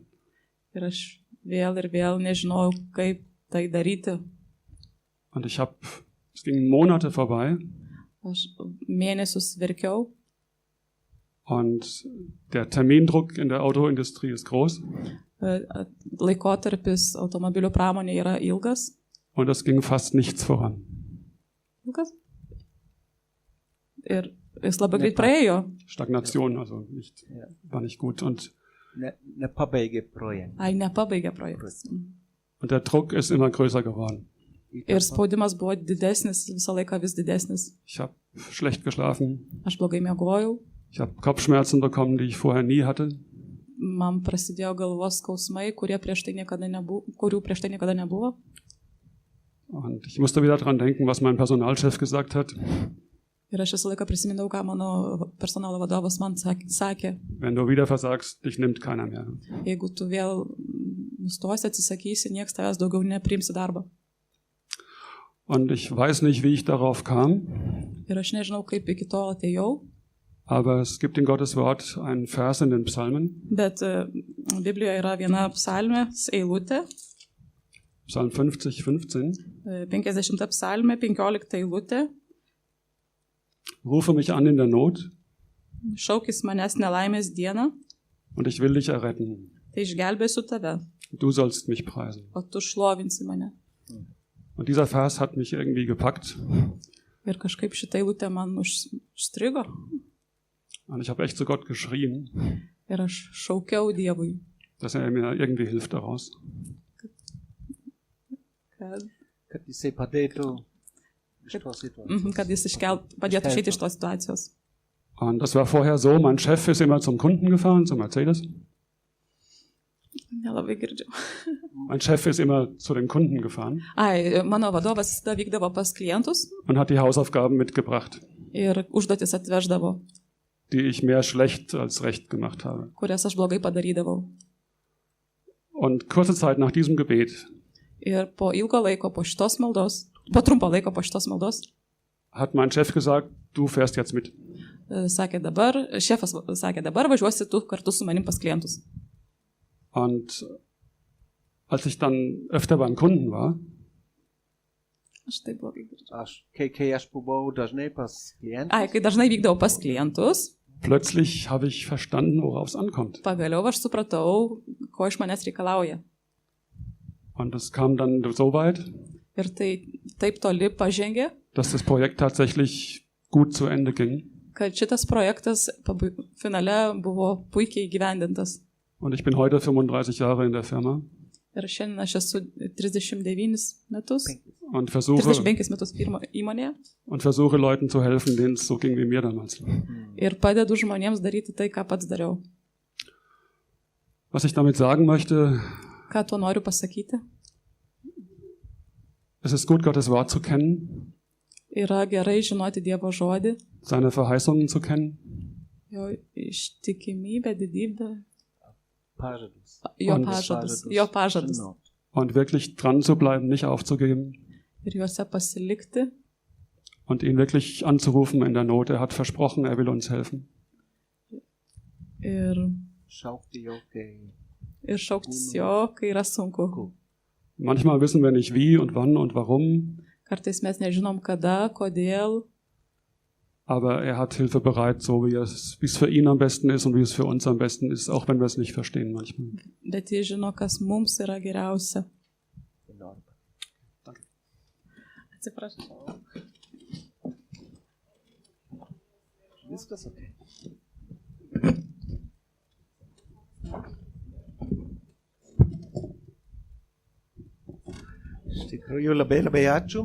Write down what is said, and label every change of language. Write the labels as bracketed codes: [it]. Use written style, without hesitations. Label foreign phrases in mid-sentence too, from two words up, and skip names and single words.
[lt] Ir aš vėl nežinojau, kaip tai daryti. [de] Und es gingen Monate vorbei [lt] Aš mėnesius verkiau. [de] und der Termindruck in der Autoindustrie ist groß. [lt] Laikotarpis automobilių pramonėje yra ilgas. [de] Und es ging fast nichts voran. [lt] Ilgas? Ir jis labai greit praėjo. [de] Stagnation, also war nicht gut. Und [lt] Nepabaigė projektą. Nepabaigė projektas. [de] der Druck ist immer größer geworden. [lt] Ir spaudimas buvo didesnis, visą laiką vis didesnis. [de] Ich habe schlecht geschlafen. [lt] Aš blogai miegojau. [de] Ich habe Kopfschmerzen bekommen, die ich vorher nie hatte. [lt] Man prasidėjo galvos skausmai, kurių prieš tai niekada nebuvo. [de] Und ich musste wieder dran denken, was mein Personalchef gesagt hat. [lt] Ir aš visą laiką prisimindavau, ką mano personalo vadovas man sakė. [de] Wenn du wieder versagst, dich nimmt keiner mehr. [lt] Jeigu tu vėl nustosi, atsisakysi, nieks tavęs daugiau nepriims į darbą. [de] Und ich weiß nicht, wie ich darauf kam, [lt] Ir aš nežinau, kaip iki to atėjau, [de] aber es gibt in Gottes Wort einen Vers in den Psalmen, [lt] bet Biblijoje yra viena psalmės eilutė, [de] Psalm 50, 15. [lt] 50 psalmė, 15 eilutė. [de] Rufe mich an in der Not [lt] Šaukis manęs nelaimės dieną, [de] und ich will dich erretten. [lt] tai išgelbėsiu tave, [de] Du sollst mich preisen. [lt] o tu šlovinsi mane. [de] Und dieser Vers hat mich irgendwie gepackt. [lt] Ir kažkaip šitą eilutę man užstrigo. [de] Und ich habe echt zu Gott geschrien, [lt] Ir aš šaukiau Dievui, [de] dass er mir irgendwie hilft daraus. [lt] Kad jisai padėtų iš tos situacijos. kad jis padėtų išeiti iš tos situacijos. [de] Und das war vorher so, mein Chef ist immer zum Kunden gefahren, zum Mercedes. [lt] Nelabai girdžiu. [de] Mein Chef ist immer zu den Kunden gefahren [lt] Mano vadovas visada vykdavo pas klientus [de] und hat die Hausaufgaben mitgebracht, [lt] ir užduotis atveždavo, [de] die ich mehr schlecht als recht gemacht habe. [lt] kurias aš blogai padarydavau. [de] Und kurze Zeit nach diesem Gebet [lt] Ir po ilgo laiko po šitos maldos, po trumpo laiko po šitos maldos, [de] hat mein Chef gesagt, du fährst jetzt mit. [lt] šefas sakė, dabar važiuosi tu kartu su manim pas klientus. [de] Und als ich dann öfter beim Kunden war, [lt] Aš taip blogai girdžiu. Kai aš buvau dažnai pas klientus, Kai dažnai vykdavau pas klientus, [de] plötzlich habe ich verstanden, worauf es ankommt. [lt] pagaliau aš supratau, ko iš manęs reikalauja. [de] Und es kam dann so weit, [lt] Ir tai taip toli pažengė, [de] dass das Projekt tatsächlich gut zu Ende ging. [lt] kad šitas projektas finale buvo puikiai įgyvendintas. [de] Und ich bin heute 35 Jahre in der Firma [lt] Ir šiandien aš esu 39 metus, [de] und [lt] 35 metus įmonėje [de] versuche Leuten zu helfen, denen es so ging wie mir damals. [lt] ir padedu žmonėms daryti tai, ką pats dariau. [de] Was ich damit sagen möchte, [lt] Ką tuo noriu pasakyti? [de] es ist gut, Gottes Wort zu kennen, [lt] Yra gerai žinoti Dievo žodį, [de] seine Verheißungen zu kennen [lt] jo ištikimybę, didybę, Pažadus. jo pažadus. [de] und wirklich dran zu bleiben, nicht aufzugeben [lt] Ir juose pasilikti [de] und ihn wirklich anzurufen in der Not. Er hat versprochen, er will uns helfen. [lt] ir Šaukti jo, kai šauktis jo, kai yra sunku. [de] Manchmal wissen wir nicht wie und wann und warum, [lt] Kartais mes nežinom kada, kodėl, [de] aber er hat Hilfe bereit, so wie es für ihn am besten ist und wie es für uns am besten ist, auch wenn wir es nicht verstehen manchmal. [lt] bet jis žino, kas mums yra geriausia. Atsiprašau. Viskas okay. Iš tikrųjų labai ačiū.